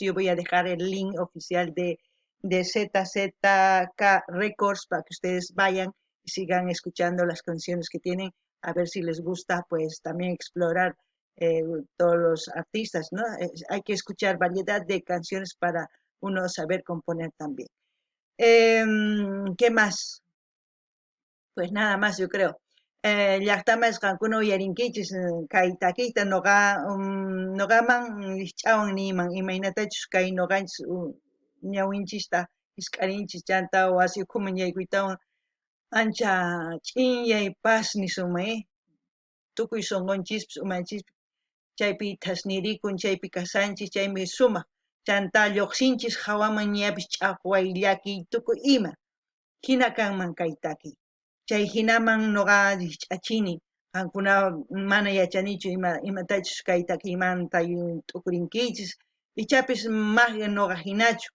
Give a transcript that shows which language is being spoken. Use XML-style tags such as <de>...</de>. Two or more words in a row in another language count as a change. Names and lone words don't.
<es>Yo voy a dejar el link oficial de ZZK Records para que ustedes vayan y sigan escuchando las canciones que tienen, a ver si les gusta, pues también explorar todos los artistas, ¿no? Hay que escuchar variedad de canciones para uno saber componer también. ¿Qué más? Pues nada más, yo creo.</es> <qu>Llaqtamas qankuna uyarinkichis kay takiyta nuqaman ch'awan niman imaynatachus kay nuqanchis ñawinchista hisk'arinchis chanta wasi ukhuman yaykuytawan ancha ch'inyan paz nisumay tukuy sunqunchispis umanchispis chaypi thasnirikun chaypi kasanchis chaymi sumaq chanta lluqsinchis hawaman ñapis ch'aqway llakiy tukuy ima hina kanman kay takiy chay hinaman nuqa ch'achini qankuna mana yachanichu imatachus kay takiymanta t'ukurinkichis Ichapis magya noqa hinachu.</qu>